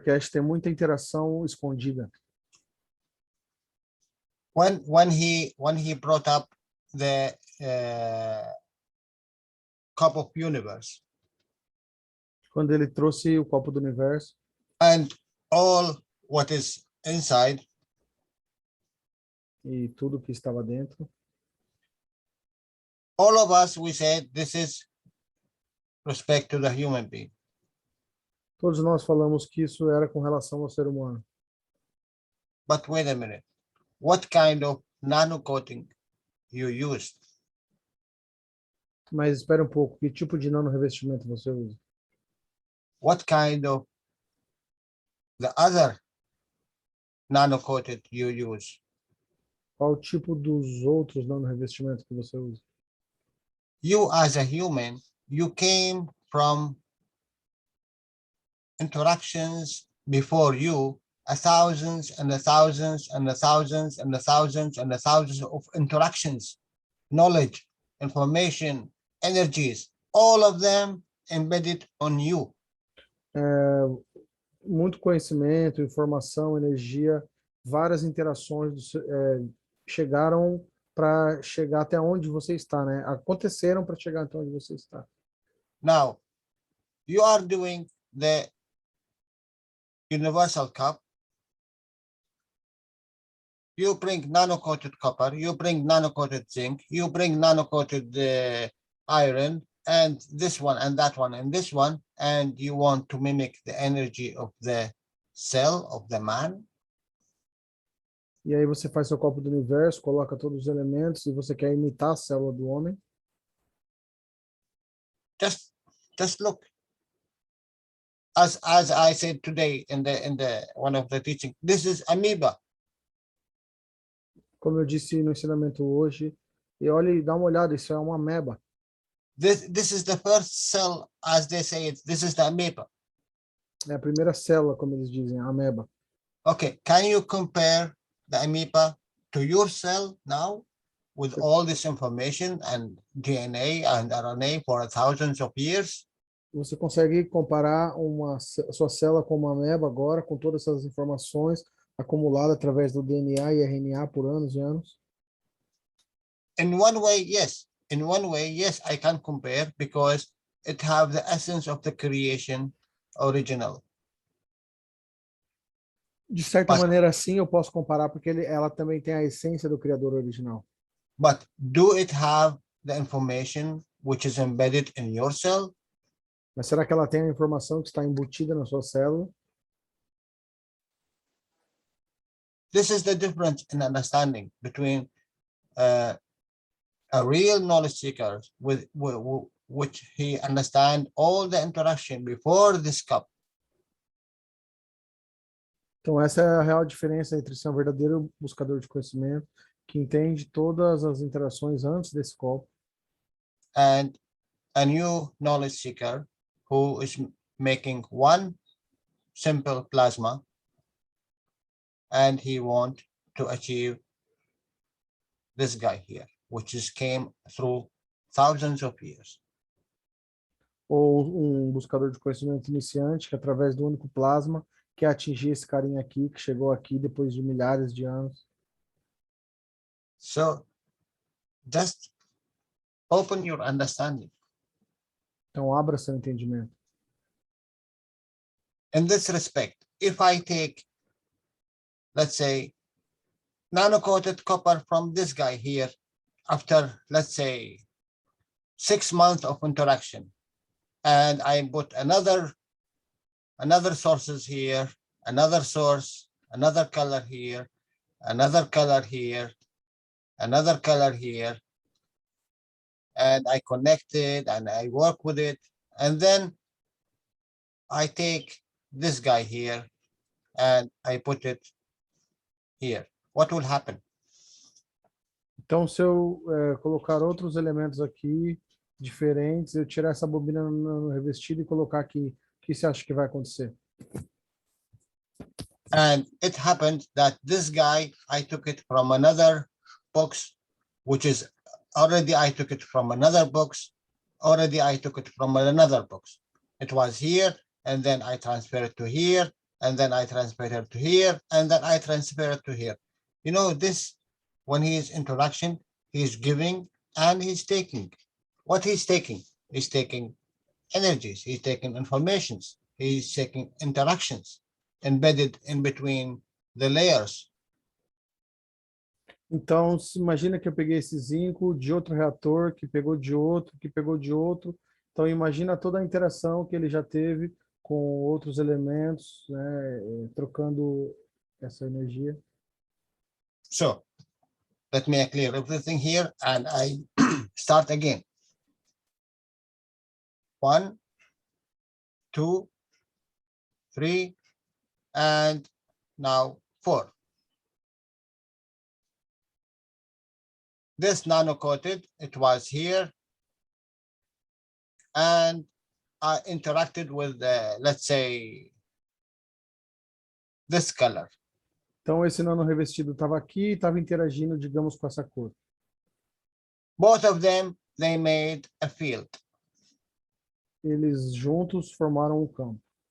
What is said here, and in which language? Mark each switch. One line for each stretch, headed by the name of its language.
Portuguese: Cash tem muita interação escondida.
English: When he brought up the cup of universe,
Portuguese: quando ele trouxe o copo do universo,
English: and all what is inside,
Portuguese: e tudo que estava dentro,
English: all of us, we said this is respect to the human being.
Portuguese: Todos nós falamos que isso era com relação ao ser humano.
English: But wait a minute, what kind of nano coating you used?
Portuguese: Mas espera um pouco, que tipo de nano revestimento você usa?
English: What kind of the other nano coated you use?
Portuguese: Qual o tipo dos outros nano revestimentos que você usa?
English: You as a human, you came from interactions before you, thousands and thousands and thousands and thousands and thousands of interactions, knowledge, information, energies, all of them embedded on you.
Portuguese: Muito conhecimento, informação, energia, várias interações chegaram para chegar até onde você está, né? Aconteceram para chegar até onde você está.
English: Now, you are doing the universal cup. You bring nano-coated copper, you bring nano-coated zinc, you bring nano-coated iron, and this one and that one and this one, and you want to mimic the energy of the cell of the man.
Portuguese: E aí você faz seu copo do universo, coloca todos os elementos e você quer imitar a célula do homem.
English: Just look. As I said today in the one of the teaching, this is amoeba.
Portuguese: Como eu disse no ensinamento hoje, e olhe, dá uma olhada, isso é uma ameba.
English: This is the first cell, as they say it. This is the amoeba.
Portuguese: É a primeira célula, como eles dizem, a ameba.
English: Okay, can you compare the amoeba to your cell now with all this information and DNA and RNA for thousands of years?
Portuguese: Você consegue comparar sua célula com uma ameba agora, com todas essas informações acumuladas através do DNA e RNA por anos e anos?
English: In one way, yes. In one way, yes, I can compare because it have the essence of the creation original.
Portuguese: De certa
English: But-
Portuguese: maneira, sim, eu posso comparar, porque ela também tem a essência do criador original.
English: But do it have the information which is embedded in your cell?
Portuguese: Mas será que ela tem a informação que está embutida na sua célula?
English: This is the difference in understanding between a real knowledge seeker with which he understand all the interaction before this cup.
Portuguese: Então, essa é a real diferença entre ser um verdadeiro buscador de conhecimento, que entende todas as interações antes desse copo,
English: And a new knowledge seeker who is making one simple plasma and he want to achieve this guy here, which is came through thousands of years.
Portuguese: ou um buscador de conhecimento iniciante, que através do único plasma quer atingir esse carinha aqui, que chegou aqui depois de milhares de anos.
English: So just open your understanding.
Portuguese: Então, abra seu entendimento.
English: In this respect, if I take, let's say, nano-coated copper from this guy here, after, let's say, 6 months of interaction, and I put another sources here, another source, another color here, another color here, another color here, and I connect it and I work with it, and then I take this guy here and I put it here. What will happen?
Portuguese: Então, se eu colocar outros elementos aqui, diferentes, eu tirar essa bobina no revestido e colocar aqui, o que você acha que vai acontecer?
English: And it happened that this guy, I took it from another box, which is already I took it from another box, already I took it from another box. It was here, and then I transferred it to here, and then I transferred it to here, and then I transferred it to here. You know, this, when he is interaction, he's giving and he's taking. What he's taking? He's taking energies, he's taking informations, he's taking interactions embedded in between the layers.
Portuguese: Então, se imagina que eu peguei esse zinco de outro reator, que pegou de outro, que pegou de outro. Então, imagina toda a interação que ele já teve com outros elementos, né, trocando essa energia.
English: So let me clear everything here and I start again. 1, 2, 3, and now 4. This nano-coated, it was here, and I interacted with, let's say, this color.
Portuguese: Então, esse nano revestido estava aqui e estava interagindo, digamos, com essa cor.
English: Both of them, they made a field
Portuguese: Eles juntos formaram um campo,